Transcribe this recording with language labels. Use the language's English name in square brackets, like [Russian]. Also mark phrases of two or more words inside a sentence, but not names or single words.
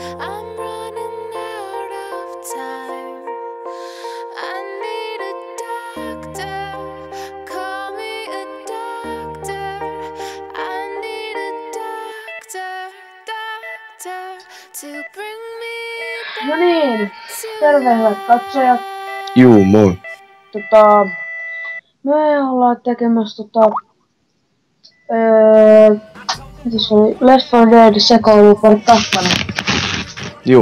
[English] I'm running out of time. I need a doctor. Call me a doctor. I need a doctor to bring me [Finnish] No niin, [English] back [Finnish] terve hyvät katsojat. Juu, moi. Me ollaan tekemässä mitä se oli? Left 4 Dead sekoilupari 2. Juu.